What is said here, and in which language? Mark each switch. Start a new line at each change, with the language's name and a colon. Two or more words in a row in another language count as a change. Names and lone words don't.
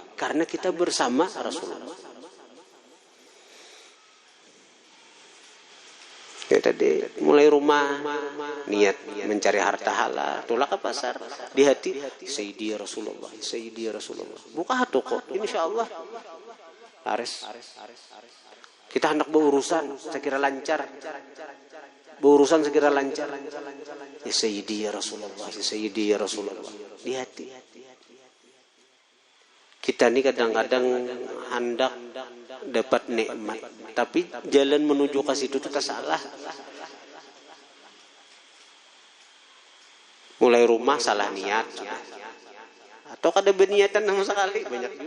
Indonesian: Karena kita bersama Rasulullah. Ya tadi mulai rumah niat mencari harta halal, tolak ke pasar di hati
Arabic: سيدي رسول الله, سيدي رسول الله.
Indonesian: Buka toko, insyaallah laris. Kita hendak berurusan sekira lancar. Berurusan segera lancar.
Arabic: يا سيدي رسول الله يا سيدي رسول الله.
Indonesian: Di hati. Kita ini kadang-kadang hendak dapat nikmat, tapi jalan menuju ke situ itu salah.
Banjar: Mulai rumah salah niat, atau kada berniatan sama sekali, banyak juga.